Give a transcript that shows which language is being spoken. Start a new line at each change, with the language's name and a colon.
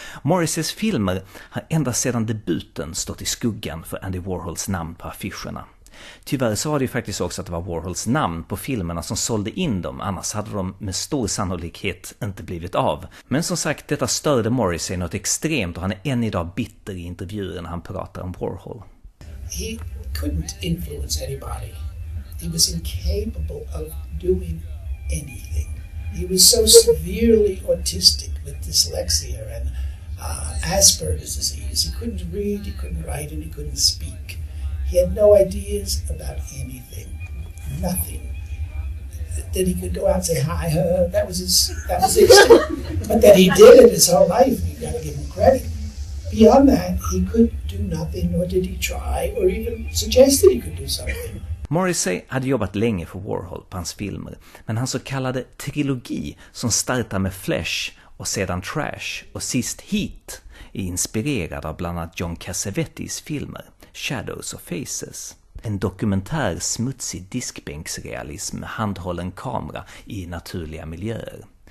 Swedish: Morrisseys filmer har ända sedan debuten stått i skuggan för Andy Warhols namn på affischerna. Tyvärr så var det ju faktiskt också att det var Warhols namn på filmerna som sålde in dem, annars hade de med stor sannolikhet inte blivit av. Men som sagt, detta störde Morrissey något extremt och han är än idag bitter i intervjuer när han pratar om Warhol.
English: He couldn't influence anybody. He was incapable of doing anything. He was so severely autistic with dyslexia and Asperger's disease. He couldn't read, he couldn't write, and he couldn't speak. He had no ideas about anything, nothing. That he could go out and say hi, that was it. But that he did it his whole life, you got to give him credit. Beyond that, he could do nothing, nor did he try, or even suggest that he could do something.
Swedish: Morrissey hade jobbat länge för Warhol på hans filmer, men hans så kallade trilogi som startar med Flesh och sedan Trash och sist Heat är inspirerad av bland annat John Cassavetes filmer Shadows och Faces. En dokumentär smutsig diskbänksrealism med handhållen kamera i naturliga miljöer.